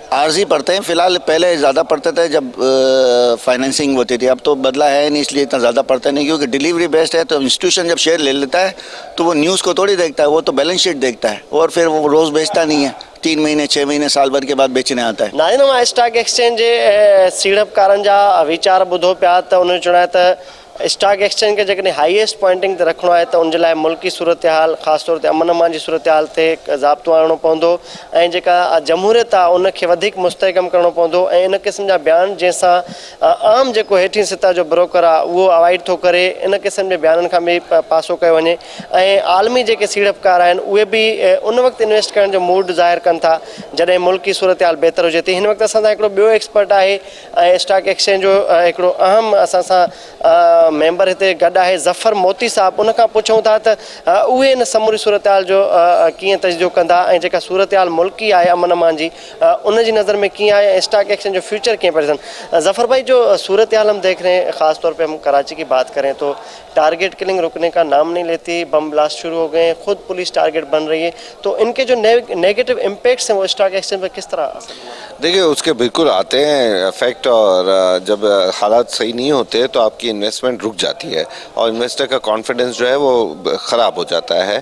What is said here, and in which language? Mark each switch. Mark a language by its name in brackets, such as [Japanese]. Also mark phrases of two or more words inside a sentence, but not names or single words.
[Urdu] آرجی پڑتے ہیں، فی الحال پہلے زیادہ پڑتے تھے جب فائنانسنگ ہوتی تھی، اب تو بدلا ہے نہیں اس لیے اتنا زیادہ پڑتا نہیں، کیونکہ [English] delivery based [Urdu] ہے. تو انسٹیٹیوشن جب شیئر لے لیتا ہے تو وہ نیوز کو تھوڑی دیکھتا ہے، وہ تو [English] balance sheet [Urdu] دیکھتا ہے اور پھر وہ روز بیچتا نہیں ہے، 3 مہینے 6 مہینے سال بھر کے بعد بیچنے آتا ہے. [Sindhi] नाज़रीन, [English] stock exchange [Sindhi] सीड़पकारनि जा वीचार ॿुधो पिया त उन्होंने चुनाया त [English] stock exchange [Sindhi] के जेकॾहिं [English] highest pointing [Sindhi] ते रखिणो आहे त उन जे लाइ मुल्की सूरत हाल, ख़ासि तौर ते अमन अमान जी सूरत हाल ते ज़ाब्तो आणणो पवंदो ऐं जेका जमहूरियत आहे उनखे वधीक मुस्तहकम करिणो पवंदो ऐं इन क़िस्म जा बयान जंहिंसां आम जेको हेठीं सतह जो ब्रोकर आहे उहो अवॉइड थो करे, इन क़िस्म जे बयाननि खां बि पासो कयो वञे। ऐं आलमी जेके सीड़पकार आहिनि उहे बि उन वक़्तु इन्वेस्ट करण जो मूड ज़ाहिर कनि था जॾहिं मुल्की सूरत हाल बहितर हुजे थी। हिन वक़्तु असां सां हिकिड़ो ॿियो एक्सपर्ट आहे ऐं [English] stock exchange [Sindhi] जो हिकिड़ो अहम असां सां मेंबर हिते गॾु आहे, ज़फ़र मोती साहब। उनखां पुछूं था त उहे इन समूरी सूरत हाल जो कीअं तजदीद कंदा ऐं जेका सूरत हाल मुल्की आहे अमन अमान जी उन जी नज़र में कीअं आहे, [English] stock exchange [Sindhi] जो फ्यूचर कीअं पड़े। [Urdu] ظفر بھائی، جو صورتحال ہم دیکھ رہے ہیں، خاص طور پہ ہم کراچی کی بات کریں تو [English] target killing [Urdu] رکنے کا نام نہیں لیتی, [English] bomb blast [Urdu] شروع ہو گئے، خود [English] police target [Urdu] بن رہی ہے، تو ان کے جو [English] negative impacts [Urdu] ہیں وہ [English] stock exchange [Urdu] پر کس طرح? دیکھیے، اس کے بالکل آتے ہیں ایفیکٹ، اور جب حالات صحیح نہیں ہوتے تو آپ کی انویسٹمنٹ رک جاتی ہے اور انویسٹر کا کانفیڈنس جو ہے وہ خراب ہو جاتا ہے.